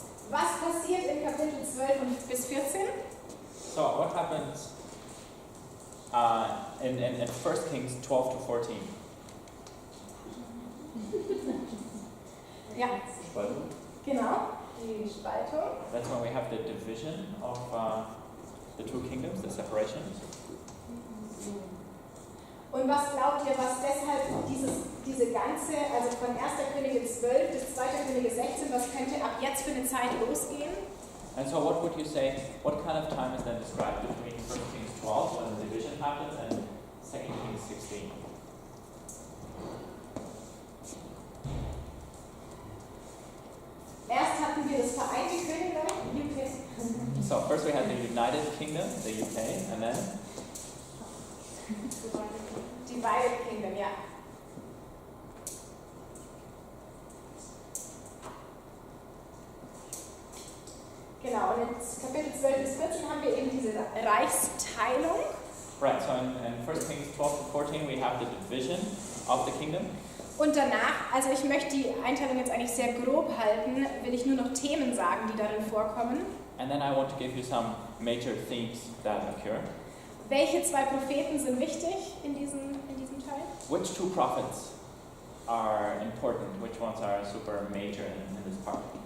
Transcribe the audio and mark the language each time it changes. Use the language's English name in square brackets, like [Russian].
[German] Was passiert in Kapitel 12 und bis 14? [English] So what happens in 1 Kings 12 to 14? [German] Ja, Spaltung? genau. Die Spaltung. [English] That's when we have the division of the two kingdoms, the separation. [German] Und was glaubt ihr, was deshalb diese ganze, also von 1. Könige 12 bis 2. Könige 16, was könnte ab jetzt für eine Zeit losgehen? [English] And so what would you say, what kind of time is then described between 1 Kings 12 when the division happens and 2 Kings 16? [German] Erst hatten wir das Vereinte Königreich, UK. [English] So first we had the United Kingdom, the UK, and then Divided Kingdom, ja. [German] Genau, und in Kapitel 12 bis 14 haben wir eben diese Reichsteilung. [English] right, so in 1 Kings 12 to 14 we have the division of the kingdom. [German] Und danach, also ich möchte die Einteilung jetzt eigentlich sehr grob halten, will ich nur noch Themen sagen, die darin vorkommen. [English] And then I want to give you some major themes that occur. [German] Welche zwei Propheten sind wichtig in diesem Teil? [English] Which two prophets are important? Which ones are super major in this part?